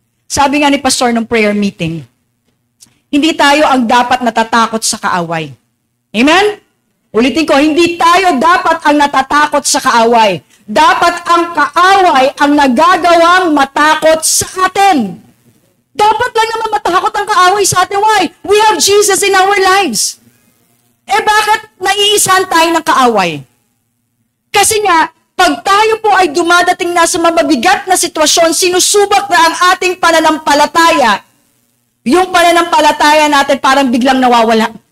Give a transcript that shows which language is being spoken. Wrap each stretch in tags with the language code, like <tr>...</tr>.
<tl>Sabi nga ni Pastor ng prayer meeting, hindi tayo ang dapat natatakot sa kaaway. Amen? Ulitin ko, hindi tayo dapat ang natatakot sa kaaway. Dapat ang kaaway ang nagagawang matakot sa atin. Dapat lang naman matakot ang kaaway sa atin.</tl> <en>Why? We have Jesus in our lives.</en> <tl>Bakit naiisahan tayo ng kaaway? Kasi nga, Pag tayo po ay dumadating na sa mabigat na sitwasyon, sinusubok na ang ating pananampalataya, yung pananampalataya natin parang biglang nawawala.</tl>